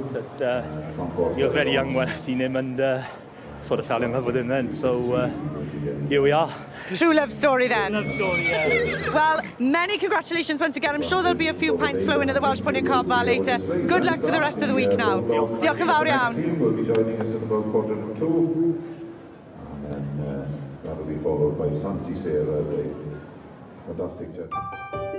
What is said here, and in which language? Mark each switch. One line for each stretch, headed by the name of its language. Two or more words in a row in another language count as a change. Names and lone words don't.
English: He was very young when I seen him, and sort of fell in love with him then. So here we are. True love story then. Love story, yeah. Well, many congratulations once again. I'm sure there'll be a few pints flowing at the Welsh Ponies Cob bar later. Good luck for the rest of the week now.
Welsh: Diolch yn fawr iawn.
English: Will be joining us at about 1:45, and then that'll be followed by Santi Serra, the fantastic gentleman.